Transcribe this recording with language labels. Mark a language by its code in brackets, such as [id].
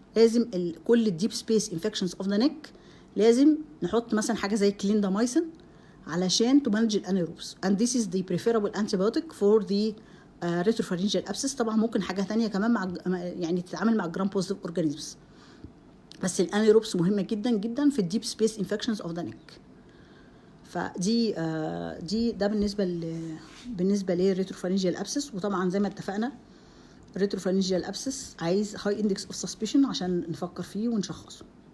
[ar] لازم كل الديب سبيس انفكشنز اوف ذا نيك لازم نحط مثلا حاجه زي كليندامايسين علشان تمانج الانيروبس. [en] and this is the preferable antibiotic for the retropharyngeal abscess. [ar] طبعا ممكن حاجه ثانيه كمان مع يعني تتعامل مع جرام بوزيتيف اورجانيزمز، بس الانيروبس مهمه جدا جدا في الديب سبيس انفكشنز اوف ذا نيك. فدي ده بالنسبه للريتروفارنجيال ابسس. وطبعا زي ما اتفقنا الريتروفارنجيال ابسس عايز هاي اندكس اوف سسبشن عشان نفكر فيه ونشخصه.